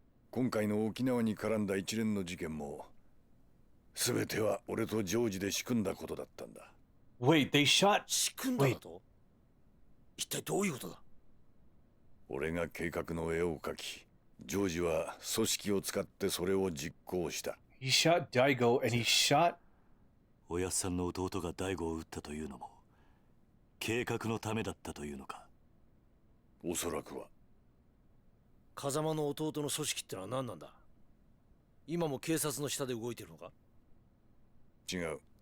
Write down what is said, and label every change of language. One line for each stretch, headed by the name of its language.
Japanese: 今回の沖縄に絡んだ一連の事件も全ては俺とジョージで仕組んだことだったんだ。
English: Wait, they shot.
Japanese: 仕組んだだと？一体どういうことだ？俺が計画の絵を描き、ジョージは組織を使ってそれを実行した。
English: He shot Daigo and he shot.
Japanese: おやっさんの弟が大悟を撃ったというのも計画のためだったというのか？おそらくは。風間の弟の組織ってのは何なんだ？今も警察の下で動いてるのか？違う。